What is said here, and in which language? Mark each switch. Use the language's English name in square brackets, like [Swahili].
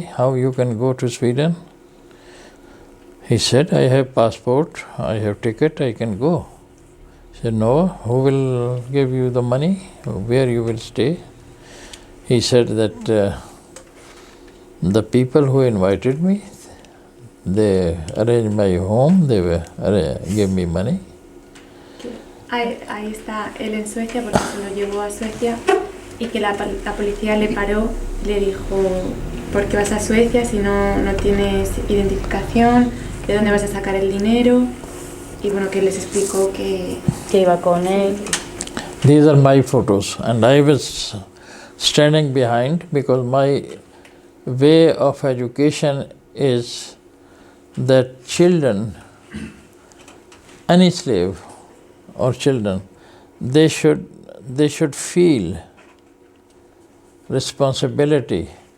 [English] How you can go to Sweden? He said, I have passport, I have ticket, I can go. He said, no, who will give you the money? Where you will stay? He said that the people who invited me, they arranged my home, they gave me money. [Spanish] Ahí está él en Suecia, porque se lo llevó a Suecia, y que la policía le paró, le dijo, ¿por qué vas a Suecia si no tienes identificación? ¿De dónde vas a sacar el dinero? Y bueno, que les explicó que iba con él. [English] These are my photos, and I was standing behind because my way of education is that children, any slave or children, they should feel responsibility.